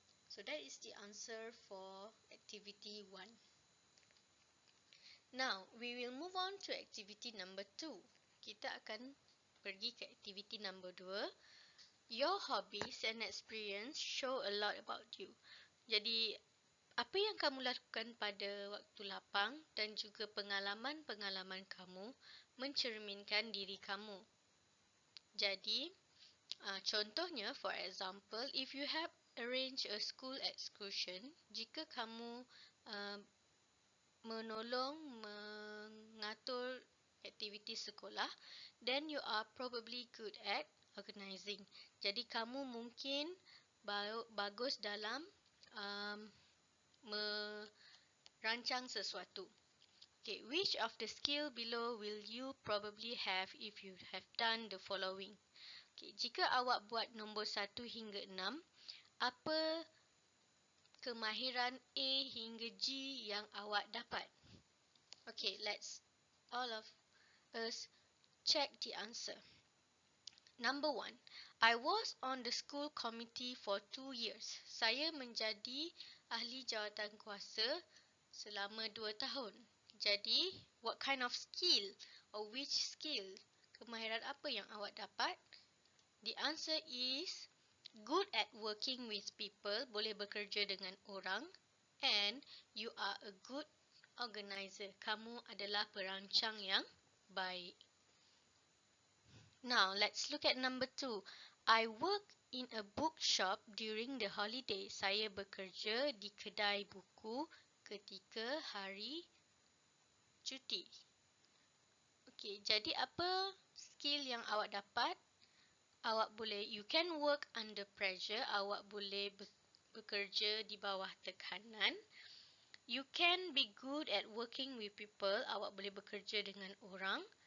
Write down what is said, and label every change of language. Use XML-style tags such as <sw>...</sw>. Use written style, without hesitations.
<en>So that is the answer for activity 1. Now, we will move on to activity number 2.</en> <ms>Kita akan pergi ke</ms> <en>activity number 2. Your hobbies and experience show a lot about you.</en> <ms>Jadi, apa yang kamu lakukan pada waktu lapang dan juga pengalaman-pengalaman kamu mencerminkan diri kamu. Jadi, contohnya,</ms> <en>for example, if you have arranged a school excursion,</en> <ms>jika kamu menolong mengatur aktiviti sekolah,</ms> <en>then you are probably good at organising.</en> <ms>Jadi kamu mungkin bagus dalam merancang sesuatu.</ms> <en>Okay, which of the skill below will you probably have if you have done the following?</en> <ms>Okay, jika awak buat nombor 1 hingga 6, apa kemahiran A hingga G yang awak dapat?</ms> <en>Okay, let's all of us check the answer. Number 1, I was on the school committee for 2 years.</en> <ms>Saya menjadi ahli jawatan kuasa selama 2 tahun.</ms> <en>Jadi, what kind of skill or which skill,</en> <ms>kemahiran apa yang awak dapat?</ms> <en>The answer is good at working with people,</en> <ms>boleh bekerja dengan orang,</ms> <en>and you are a good organizer.</en> <ms>Kamu adalah perancang yang baik.</ms> <en>Now, let's look at number 2. I work in a bookshop during the holiday.</en> <ms>Saya bekerja di kedai buku ketika hari cuti. Okay, jadi apa skill yang awak dapat?</ms> <en>You can work under pressure.</en> <ms>Awak boleh bekerja di bawah tekanan.</ms> <en>You can be good at working with people.</en> <ms>Awak boleh bekerja dengan orang.</ms>